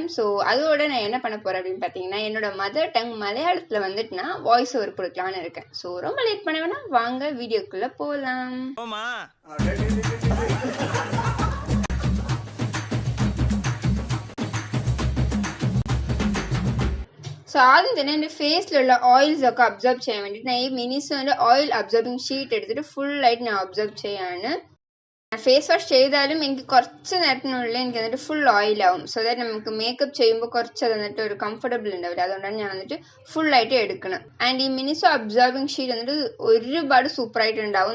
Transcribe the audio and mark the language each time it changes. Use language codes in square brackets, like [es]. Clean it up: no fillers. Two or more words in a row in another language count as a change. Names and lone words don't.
[ta] சோ அதோட நான் என்ன பண்ண போறேன் அப்படினு பாத்தீங்கன்னா என்னோட [en] mother tongue [ta] மலையாளத்துல வந்துட்டு நான் [en] voice over [ta] கொடுக்கலாம்னு இருக்கேன். சோ ரொம்ப லேட் பண்ண வேணாம், வாங்க வீடியோக்குள்ள போலாம். [ml] So ആദ്യം തന്നെ എൻ്റെ ഫേസിലുള്ള ഓയിൽസ് ഒക്കെ അബ്സോർബ് ചെയ്യാൻ വേണ്ടിയിട്ട് ഞാൻ ഈ മിനിസോന്റെ [en] oil absorbing sheet [ml] എടുത്തിട്ട് ഫുൾ ആയിട്ട് ഞാൻ അബ്സോർബ് ചെയ്യാണ്. [en] face wash [ml] ചെയ്താലും എനിക്ക് കുറച്ച് നേരത്തിനുള്ളിൽ എനിക്ക് എന്നിട്ട് ഫുൾ ഓയിൽ ആവും. [en] so that [ml] നമുക്ക് മേക്കപ്പ് ചെയ്യുമ്പോൾ കുറച്ച് അത് എന്നിട്ട് ഒരു കംഫർട്ടബിൾ ഉണ്ടാവില്ല. അതുകൊണ്ടാണ് ഞാൻ വന്നിട്ട് ഫുൾ ആയിട്ട് എടുക്കണം. ആൻഡ് ഈ മിനിസോ [en] absorbing sheet [ml] എന്നിട്ട് ഒരുപാട് സൂപ്പർ ആയിട്ട് ഉണ്ടാവും.